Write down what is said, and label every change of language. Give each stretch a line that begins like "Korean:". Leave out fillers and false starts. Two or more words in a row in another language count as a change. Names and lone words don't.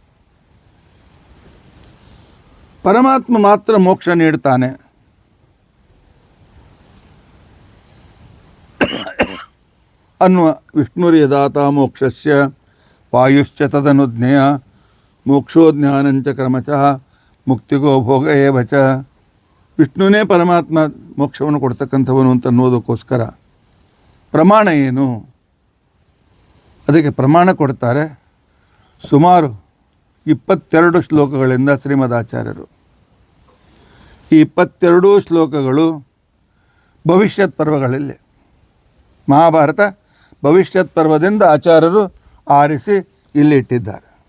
Kannada: ಪರಮಾತ್ಮ ಮಾತ್ರ ಮೋಕ್ಷ ನೀಡ್ತಾನೆ.
Sanskrit: ಅನ್ನುವ ವಿಷ್ಣುರ್ಯದಾತ ಮೋಕ್ಷಸ್ಯ ವಾಯುಶ್ಚ ತದನುಜ್ಞೆಯ ಮೋಕ್ಷೋ ಜ್ಞಾನಂಚ ಕ್ರಮಶಃ ಮುಕ್ತಿಗೋ ಭೋಗ ಏವ ಚ.
Kannada: ವಿಷ್ಣುನೇ ಪರಮಾತ್ಮ ಮೋಕ್ಷವನ್ನು ಕೊಡ್ತಕ್ಕಂಥವನು ಅಂತ ಅನ್ನೋದಕ್ಕೋಸ್ಕರ ಪ್ರಮಾಣ ಏನು? ಅದಕ್ಕೆ ಪ್ರಮಾಣ ಕೊಡ್ತಾರೆ ಸುಮಾರು 22 ಶ್ಲೋಕಗಳಿಂದ ಶ್ರೀಮದಾಚಾರ್ಯರು. ಈ 22 ಶ್ಲೋಕಗಳು ಭವಿಷ್ಯತ್ ಪರ್ವಗಳಲ್ಲಿ, ಮಹಾಭಾರತ ಭವಿಷ್ಯತ್ ಪರ್ವದಿಂದ ಆಚಾರ್ಯರು ಆರಿಸಿ ಇಲ್ಲಿ ಇಟ್ಟಿದ್ದಾರೆ.